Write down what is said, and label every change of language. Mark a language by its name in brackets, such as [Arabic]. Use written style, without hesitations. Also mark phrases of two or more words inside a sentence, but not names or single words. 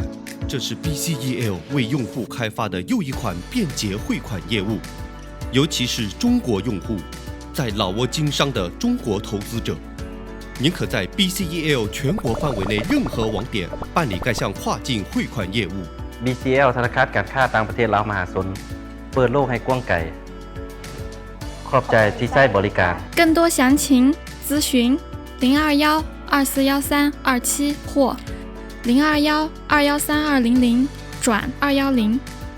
[Chinese] 这是 BCEL 为用户开发的又一款便捷汇款业务，尤其是中国用户，在老挝经商的中国投资者。您可在 BCEL 全国范围内任何网点办理该项跨境汇款业务。 [Lao] BCL ທະນາຄານການຄ້າຕ່າງປະເທດລາວມະຫາຊົນເປີດໂລກໃຫ້ກວ້າງໄກຂອບໃຈທີ່ໃຊ້ບໍລິການ [Chinese] 更多详情咨询021-241327或021-213200转210。